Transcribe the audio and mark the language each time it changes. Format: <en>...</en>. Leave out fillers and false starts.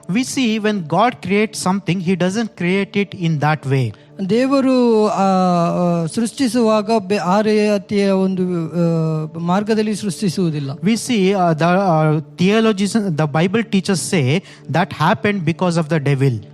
<en>We see when God creates something, He doesn't create it in that way.</en> <kn>ದೇವರು ಸೃಷ್ಟಿಸುವಾಗ ಆ ರೀತಿಯ ಒಂದು ಮಾರ್ಗದಲ್ಲಿ ಸೃಷ್ಟಿಸುವುದಿಲ್ಲ.</kn> <en>We see the theologians, the Bible teachers say that happened because of the devil.</en>